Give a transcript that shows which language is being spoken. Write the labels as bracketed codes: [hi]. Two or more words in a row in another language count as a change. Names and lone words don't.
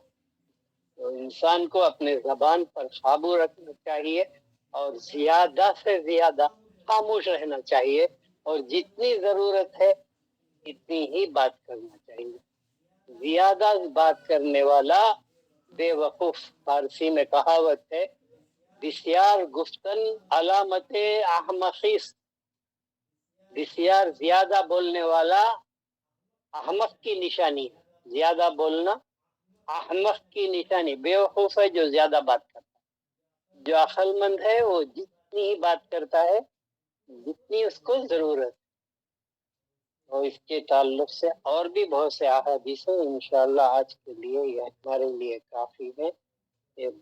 [ur] تو انسان کو اپنے زبان پر قابو رکھنا چاہیے اور زیادہ سے زیادہ خاموش رہنا چاہیے، اور جتنی ضرورت ہے اتنی ہی بات کرنا چاہیے۔ زیادہ بات کرنے والا بے وقوف، فارسی میں کہاوت ہے، [fa] بسیار گفتن علامت احمقی است۔ [ur] بسیار زیادہ بولنے والا احمق کی نشانی ہے، زیادہ بولنا احمق کی نشانی، بے وقوف ہے جو زیادہ بات کرتا ہے۔ جو عقل مند ہے وہ جتنی ہی بات کرتا ہے جتنی اس کو ضرورت ہے۔ اور اس کے تعلق سے اور بھی بہت سے احادیث ہیں، انشاءاللہ آج کے لیے یہ ہمارے لیے کافی ہے۔